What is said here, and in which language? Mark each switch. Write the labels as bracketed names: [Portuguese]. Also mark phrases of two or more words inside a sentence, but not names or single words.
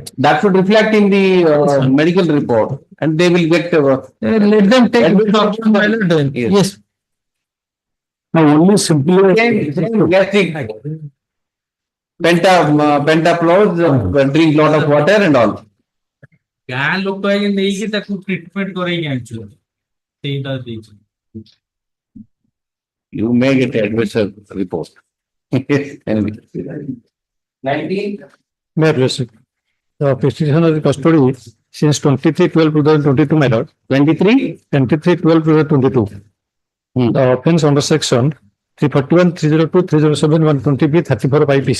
[English] That should reflect in the medical report, and they will get. let them take Admission, my lord. Yes. Yes. Now only simply. Same gastric. Pentaplows, drink lot of water and all. [Odia] ଗାଁ ଲୋକ ଆଜ୍ଞା ନେଇକି ତାକୁ ଟ୍ରିଟମେଣ୍ଟ କରେଇକି ଆଣିଛୁ ସେଇଟା ଦେଇଛୁ [English] You may get admission report. 19. The petitioner is custody since 23/12/2022, my lord. 23/12/2022. The offence under section 341, 302, 307, 120B, 34 by PC.